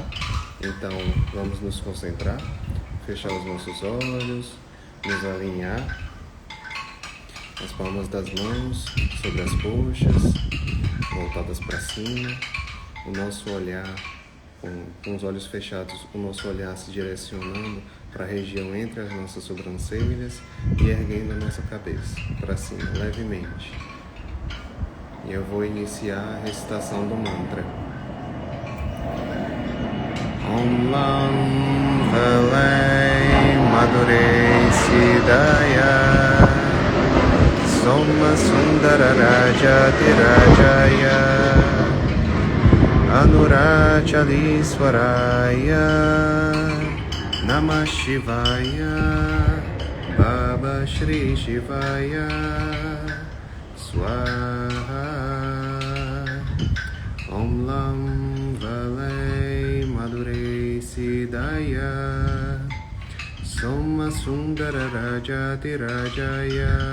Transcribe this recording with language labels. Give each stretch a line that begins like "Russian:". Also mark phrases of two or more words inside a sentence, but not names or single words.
Portuguese: Então, vamos nos concentrar, fechar os nossos olhos, nos alinhar, as palmas das mãos sobre as coxas, voltadas para cima, o nosso olhar, com os olhos fechados, o nosso olhar se direcionando para a região entre as nossas sobrancelhas e erguendo a nossa cabeça para cima, levemente. E eu vou iniciar a recitação do mantra.
Sanskrit: ॐ लं वलै मदुरे सिद्धाय सोम सुन्दर राजाति राजाय अनुराचलेश्वराय नमः शिवाय बाबा श्री शिवाय स्वाहा ॐ लं वलै मदुरे सिद्धाय सोम सुन्दर राजाति राजाय